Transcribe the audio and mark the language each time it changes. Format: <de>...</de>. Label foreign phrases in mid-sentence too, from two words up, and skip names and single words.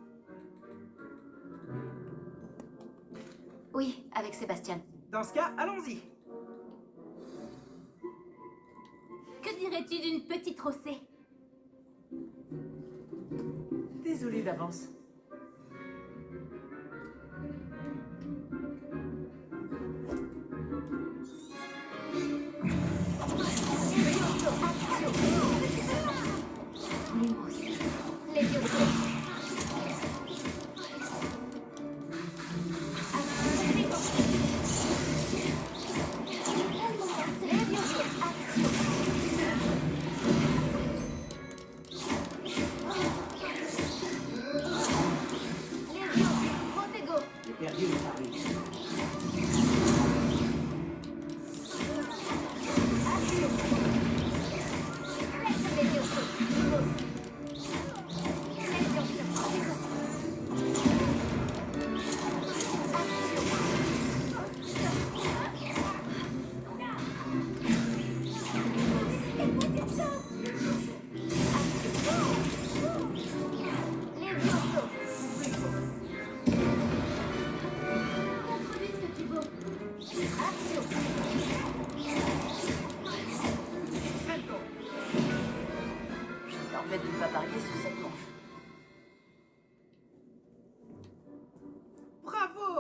<fr>Oui, avec Sébastien. Dans ce cas, allons-y. Que dirais-tu d'une petite rossée? Désolé d'avance. Lumos. Levioso. Levioso. Levioso. Protego. J'ai perdu le pari. Levioso. Lumos. Levioso. Protego. Levioso. Montre-lui ce que tu vaux. Action. En fait, ne pas parier sur cette manche. Bravo!</fr>